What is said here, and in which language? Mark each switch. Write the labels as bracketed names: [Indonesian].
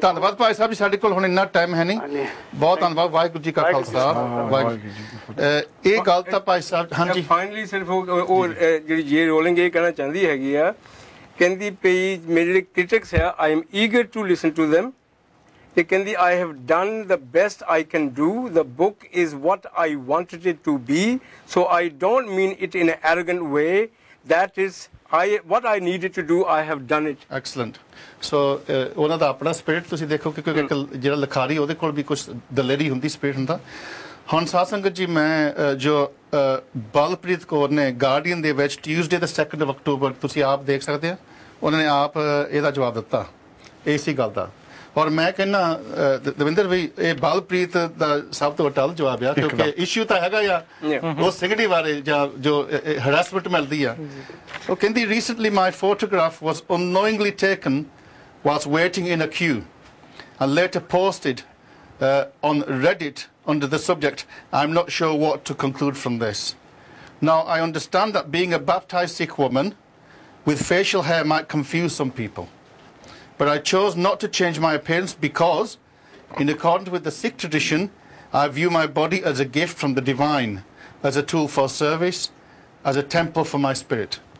[Punjabi] ਧੰਨਵਾਦ ਭਾਈ ਸਾਹਿਬ ਜੀ, ਸਾਡੇ ਕੋਲ ਹੁਣ ਇੰਨਾ ਟਾਈਮ ਹੈ ਨਹੀਂ। ਬਹੁਤ ਧੰਨਵਾਦ। ਵਾਹਿਗੁਰੂ ਜੀ ਕਾ ਖਾਲਸਾ, ਵਾਹਿਗੁਰੂ ਜੀ। ਇਹ ਗੱਲ ਤਾਂ ਭਾਈ ਸਾਹਿਬ, ਹਾਂਜੀ ਫਾਈਨਲੀ ਸਿਰਫ ਉਹ ਜਿਹੜੀ ਜੇ ਰੋਲਿੰਗ ਇਹ ਕਹਿਣਾ ਚਾਹੁੰਦੀ ਹੈਗੀ ਆ, ਕਹਿੰਦੀ ਪਈ ਮੇਰੇ ਜਿਹੜੇ ਕ੍ਰਿਟਿਕਸ ਆ, [English] I am eager to listen to them। [Punjabi] ਤੇ ਕਹਿੰਦੀ [English] I have done the best I can do. The book is what I wanted it to be. So I don't mean it in an arrogant way. That is what I needed to do. I have done it. Excellent. [Punjabi] So ਉਹਨਾਂ ਦਾ ਆਪਣਾ spirit ਤੁਸੀਂ ਦੇਖੋ ਕਿ ਜਿਹੜਾ ਲਿਖਾਰੀ ਉਹਦੇ ਕੋਲ ਵੀ ਕੁਝ ਦਲੇਰੀ ਹੁੰਦੀ, ਸਪਿਰਿਟ ਹੁੰਦਾ। ਹੁਣ ਸਾਧ ਸੰਗਤ ਜੀ, ਮੈਂ ਜੋ ਬਲਪ੍ਰੀਤ ਕੌਰ ਨੇ ਗਾਰਡੀਅਨ ਦੇ ਵਿੱਚ ਟਿਊਜ਼ਡੇ ਦਾ 2 ਅਕਤੂਬਰ ਤੁਸੀਂ ਆਪ ਦੇਖ ਸਕਦੇ ਆ, ਉਹਨਾਂ ਨੇ ਆਪ ਇਹਦਾ ਜਵਾਬ ਦਿੱਤਾ ਇਸੇ ਗੱਲ ਦਾ। ਔਰ ਮੈਂ ਕਹਿੰਦਾ ਦਵਿੰਦਰ ਵੀ ਇਹ ਬਲਪ੍ਰੀਤ ਦਾ ਸਭ ਤੋਂ ਅਟਲ ਜਵਾਬ ਆ, ਕਿਉਂਕਿ ਇਸ਼ੂ ਤਾਂ ਹੈਗਾ ਆ ਉਹ ਸਿਗੜੀ ਬਾਰੇ ਜਾਂ ਜੋ ਹਰਾਸਮੈਂਟ ਮਿਲਦੀ ਆ। ਉਹ ਕਹਿੰਦੀ [English] Recently my photograph was annoyingly taken whilst waiting in a queue. and later posted on Reddit under the subject, "I'm not sure what to conclude from this." Now, I understand that being a baptized Sikh woman with facial hair might confuse some people. But I chose not to change my appearance because, in accordance with the Sikh tradition, I view my body as a gift from the divine, as a tool for service, as a temple for my spirit.